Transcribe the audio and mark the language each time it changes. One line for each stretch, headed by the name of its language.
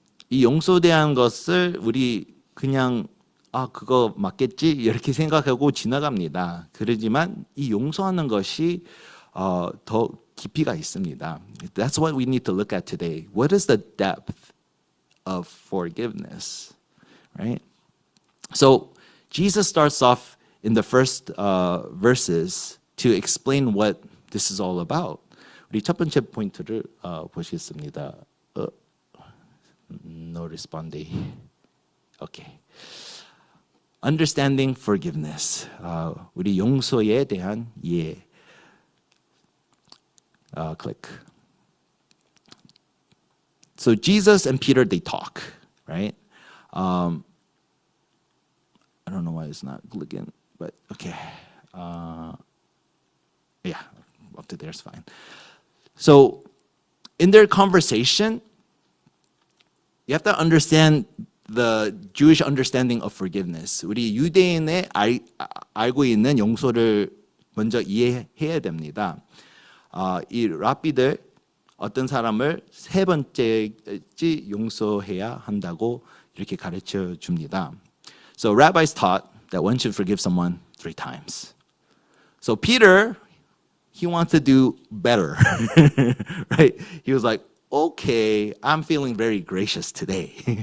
Korean: 이 용서에 대한 것을 우리 그냥 그거 맞겠지 이렇게 생각하고 지나갑니다. 그러지만 이 용서하는 것이 더 깊이가 있습니다.
English: That's what we need to look at today. What is the depth of forgiveness, right? So Jesus starts off in the first verses to explain what this is all about.
Korean: 우리 첫 번째 포인트를 보시겠습니다.
Spanish: No responde.
English: Okay. Understanding forgiveness.
Korean: 우리 용서에 대한 이해.
English: Click. So Jesus and Peter, they talk, right? I don't know why it's not clicking, but okay. Yeah, up to there is fine. So in their conversation, you have to understand the Jewish understanding of forgiveness.
Korean: 우리 유대인의 알고 있는 용서를 먼저 이해해야 됩니다. 이 랍비들 어떤 사람을 세 번째지 용서해야 한다고 이렇게 가르쳐 줍니다.
English: So rabbis taught that one should forgive someone 3 times. So Peter, he wants to do better, right? He was like, okay, I'm feeling very gracious today.